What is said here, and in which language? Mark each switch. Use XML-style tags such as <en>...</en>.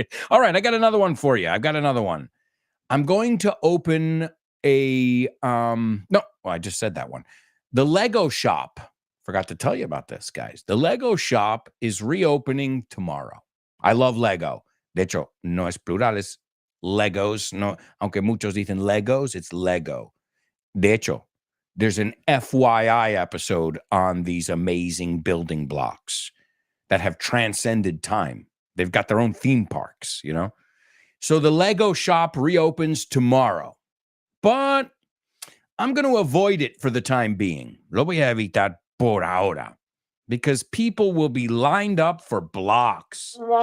<en>All right, I got another one for you. I've got another one. I'm going to open I just said that one. The Lego shop. Forgot to tell you about this, guys. The Lego shop is reopening tomorrow. I love Lego.</en> <es>De hecho, no es plural, es Legos. No, aunque muchos dicen Legos,</es> <en>it's Lego.</en> <es>De hecho,</es> <en>there's an FYI episode on these amazing building blocks that have transcended time. They've got their own theme parks, So the Lego shop reopens tomorrow. But I'm going to avoid it for the time being.</en> <es>Lo voy a evitar por ahora.</es> <en>Because people will be lined up for blocks.</en>